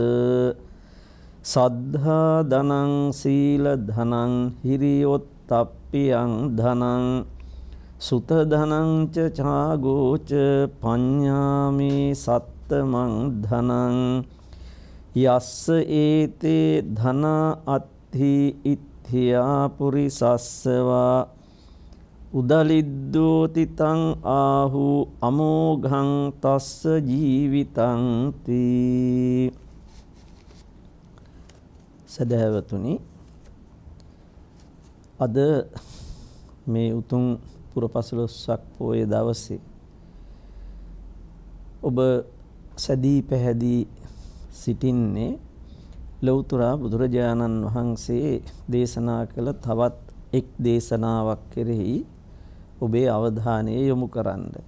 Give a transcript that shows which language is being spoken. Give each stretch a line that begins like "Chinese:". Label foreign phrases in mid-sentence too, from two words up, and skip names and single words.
Pali: සද්ධා ධනං සීල ධනං හිරියොත්ප්පියං ධනං සුත ධනං ච ඡාගෝච පඤ්ඤාමේ සත්තමං ධනං යස්ස ඒතේ ධන අත්ථි ඉත්ථියා පුරිසස්සවා උදලිද්දෝති තං ආහු අමෝඝං තස්ස ජීවිතං තී.
Sinhala: සදහැවතුනි, අද මේ උතුම් පුරපසළොස්වක පෝය දවසේ ඔබ සැදී පැහැදී සිටින්නේ ලෞතර බුදුරජාණන් වහන්සේ දේශනා කළ තවත් එක් දේශනාවක් කෙරෙහි ඔබේ අවධානය යොමු කරන්න.